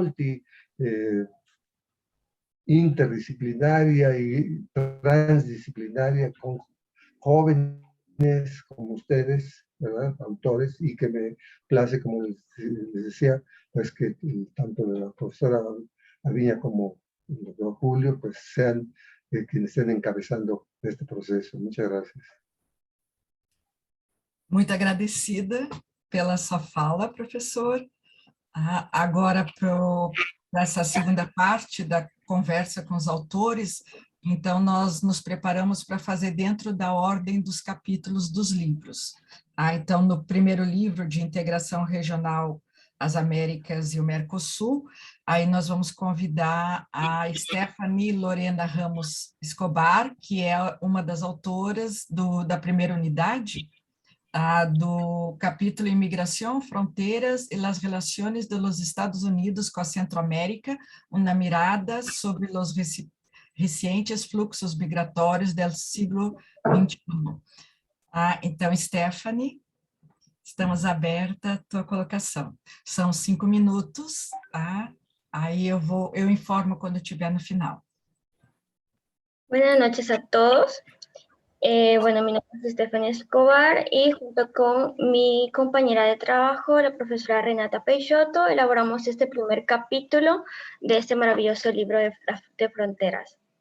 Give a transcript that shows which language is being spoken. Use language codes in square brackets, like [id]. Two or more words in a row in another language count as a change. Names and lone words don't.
[es] interdisciplinaria y transdisciplinaria, con jóvenes como ustedes, ¿verdad?, autores, y que me place, como les decía, pues que tanto la profesora Aviña como el doctor Julio, pues sean quienes estén encabezando este proceso. Muchas gracias. [pt] Muito agradecida pela sua fala, professor. Agora, para essa segunda parte da conversa com os autores, então nós nos preparamos para fazer dentro da ordem dos capítulos dos livros. Então, no primeiro livro de integração regional, as Américas e o Mercosul, aí nós vamos convidar a Stephanie Lorena Ramos Escobar, que é uma das autoras da primeira unidade, do capítulo Imigração, Fronteiras e [es] las Relaciones de los Estados Unidos [pt] com a Centroamérica, uma mirada sobre os recientes fluxos migratórios do século XXI. Então, Stephanie, estamos aberta à tua colocação. São 5 minutos, tá? Aí eu informo quando estiver no final. [es] Buenas noches a todos. Bueno, mi nombre es Stephanie Escobar y junto con mi compañera de trabajo, la profesora Renata Peixoto, elaboramos este primer capítulo de este maravilloso libro de fronteras.